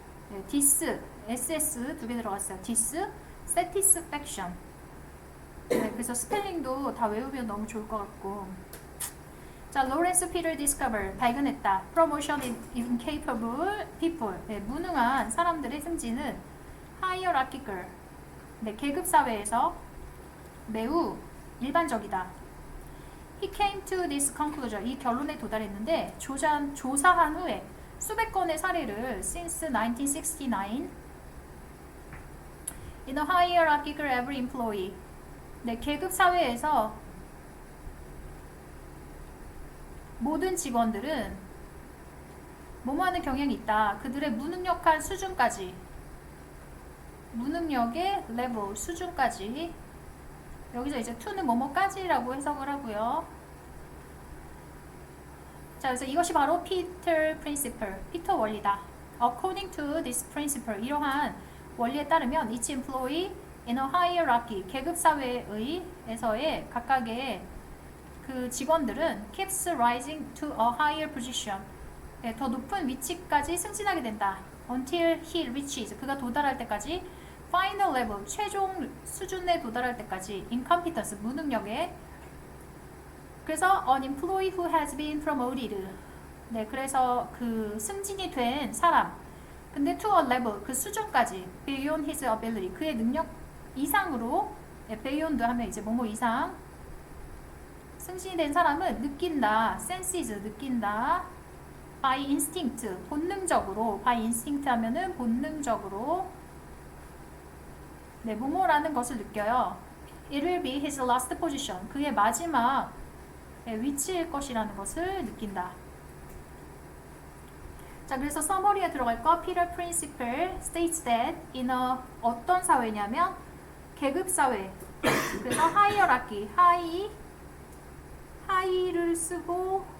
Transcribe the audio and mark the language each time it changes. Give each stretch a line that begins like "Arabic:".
Korean: 네, ss 두 개 들어갔어요.
English: dissatisfaction.
Korean: 네, 그래서 스펠링도 다 외우면 너무 좋을 것 같고.
English: 자, Lawrence Peter discover,
Korean: 발견했다.
English: Promotion in incapable people.
Korean: 네, 무능한 사람들의 승진은 hierarchical. 네, 계급 사회에서 매우 일반적이다.
English: He came to this conclusion.
Korean: 이 결론에 도달했는데 조사한 후에 수백 건의 사례를
English: since 1969 in a hierarchical every employee.
Korean: 네, 계급 사회에서 모든 직원들은 뭐뭐하는 경향이 있다. 그들의 무능력한 수준까지, 무능력의 레벨, 수준까지. 여기서 이제 to는 뭐뭐까지라고 해석을 하고요. 자, 그래서 이것이 바로 피터 프린시플, 피터 원리다.
English: According to this principle,
Korean: 이러한 원리에 따르면
English: each employee in a hierarchy,
Korean: 계급 사회에서의 각각의 그 직원들은
English: keeps rising to a higher position.
Korean: 네, 더 높은 위치까지 승진하게 된다.
English: Until he reaches,
Korean: 그가 도달할 때까지.
English: Final level,
Korean: 최종 수준에 도달할 때까지. Incompetence, 무능력에.
English: 그래서 an employee who has been promoted.
Korean: 네, 그래서 그 승진이 된 사람. 근데
English: to a level,
Korean: 그 수준까지.
English: Beyond his ability,
Korean: 그의 능력 이상으로. 네, beyond 하면 이제 뭐뭐 이상. 승진이 된 사람은 느낀다.
English: senses, 느낀다. by instinct, 본능적으로. by instinct
Korean: 하면은 본능적으로. 네, 뭐뭐라는 것을 느껴요.
English: It will be his last position.
Korean: 그의 마지막 위치일 것이라는 것을 느낀다. 자, 그래서 서머리에 들어갈 거.
English: Peter Principle states that in a
Korean: 어떤 사회냐면 계급 사회. 그래서 hierarchy, 하이를 쓰고